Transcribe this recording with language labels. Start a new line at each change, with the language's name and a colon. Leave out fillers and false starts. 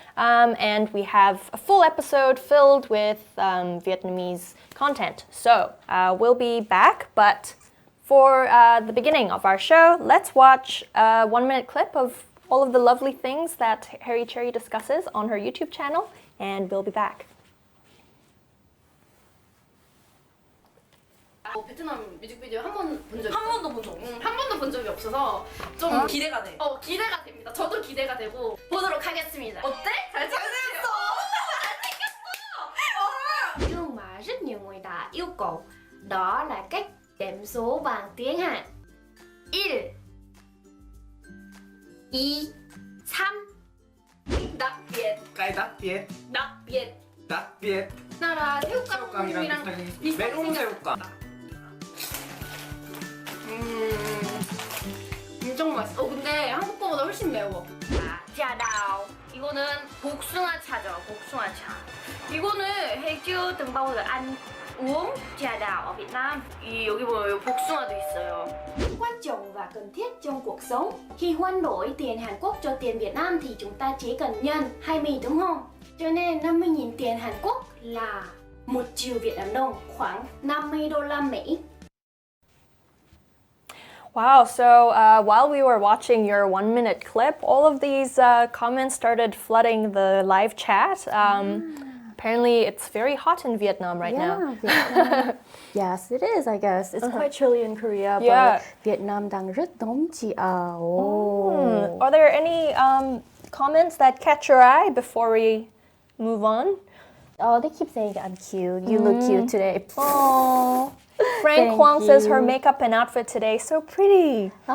English: And we have a full episode filled with Vietnamese content. So we'll be back, but for the beginning of our show, let's watch a 1-minute clip of all of the lovely things that Cheri discusses on her YouTube channel, and we'll be back.
Korean: 베트남 뮤직비디오 한 번도 본 적이 없어서 좀 기대가 돼. 기대가 됩니다. 저도 기대가 되고 보도록 하겠습니다. 어때? 잘 찍었어.
Vietnamese: Nhưng mà rất nhiều người ta yêu cầu đó là cách đếm số bằng tiếng Hàn. 1 2 3 đặc biệt. cái đặc biệt đặc biệt.
Korean: 나라 새우깡이랑 비슷하게 메론 새우깡. 엄청 맛있어. 근데 한국 거보다 훨씬 매워.
Vietnamese: trà đào.
Korean: 이거는 복숭아차죠. 복숭아차. 이거는
Vietnamese: chưa từng bao giờ ăn uống trà đào ở Việt Nam.
Korean: 여기 보면 복숭아도 있어요.
Vietnamese: Quan trọng và cần thiết trong cuộc sống. Khi hoán đổi tiền Hàn Quốc cho tiền Việt Nam thì chúng ta chỉ cần nhân 20 đúng không? Cho nên 50.000 tiền Hàn Quốc là 1 triệu Việt Nam đồng, khoảng 50 đô la Mỹ.
English: Wow, so while we were watching your 1-minute clip, all of these comments started flooding the live chat. Apparently, it's very hot in Vietnam right now. Vietnam. Yes, it is, I guess. It's quite chilly in Korea, Yeah. but
Vietnamese: Vietnam đang rất nóng chị ạ.
English: Are there any comments that catch your eye before we move on? Oh, they keep saying I'm cute. You look cute today. Oh, Frank Thank Kwong says her you. makeup and outfit today so pretty.